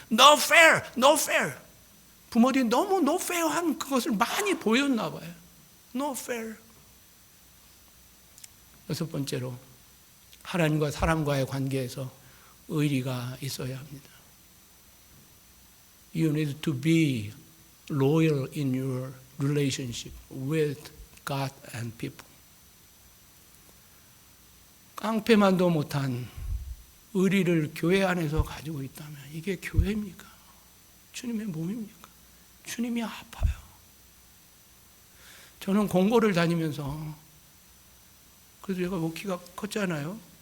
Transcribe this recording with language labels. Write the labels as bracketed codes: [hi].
[en] No fair. [ko] 부모들이 너무 [en] no fair [ko] 한 그것을 많이 보였나 봐요. [en] No fair. [ko] 여섯 번째로 하나님과 사람과의 관계에서 의리가 있어야 합니다. [en] You need to be loyal in your relationship with God and people. [ko] 깡패만도 못한 의리를 교회 안에서 가지고 있다면 이게 교회입니까? 주님의 몸입니까? 주님이 아파요. 저는 공고를 다니면서, 그래서 제가 뭐 키가 컸잖아요.